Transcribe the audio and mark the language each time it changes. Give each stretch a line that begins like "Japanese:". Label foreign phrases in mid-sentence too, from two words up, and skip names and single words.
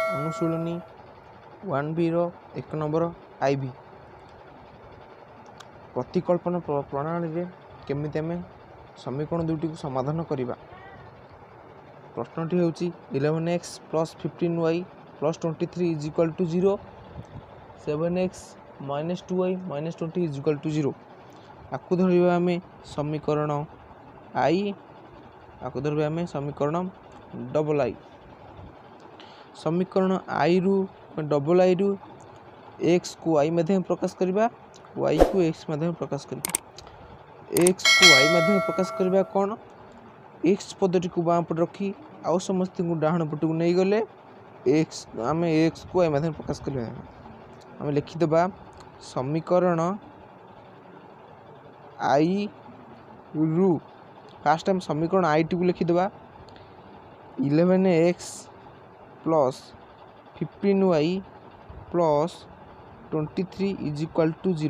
Odia: ଅନୁଶୀଳନୀ 1-b ରୋ 1 ନମ୍ବର ଆଇବି ପ୍ରତିକଳ୍ପନା ପ୍ରଣାଳୀ ରେ କେମିତି ଆମେ ସମୀକରଣ ଦୁଟି କୁ ସମାଧାନ କରିବା। ପ୍ରଶ୍ନଟି ହେଉଛି 11x + 15y + 23 = 0, 7x - 2y - 20 = 0। ଆଉ ଧରିବା ଆମେ ସମୀକରଣ ଆଇ, ଆଉ ଧରିବା ଆମେ ସମୀକରଣ ଡବଲ ଆଇ। ସମୀକରଣ ଆଇ ରୁ ଡବଲ ଆଇ ରୁ x କୁ y ମାଧ୍ୟମ ପ୍ରକାଶ କରିବା, y କୁ x ମାଧ୍ୟମ ପ୍ରକାଶ କରିବା। x କୁ y ମାଧ୍ୟମ ପ୍ରକାଶ କରିବା କୋନ, x ପଦଟି କୁ ବାମ ପଟ ରଖି ଆଉ ସମସ୍ତ କୁ ଡାହାଣ ପଟ କୁ ନେଇ ଗଲେ x ଆମେ x କୁ y ମାଧ୍ୟମ ପ୍ରକାଶ କରିବା। ଆମେ ଲେଖି ଦେବା ସମୀକରଣ ଆଇ ରୁ
English: fast time
Odia: ସମୀକରଣ ଆଇ ଟି କୁ ଲେଖି ଦେବା 11x + 15y + 23 = 0।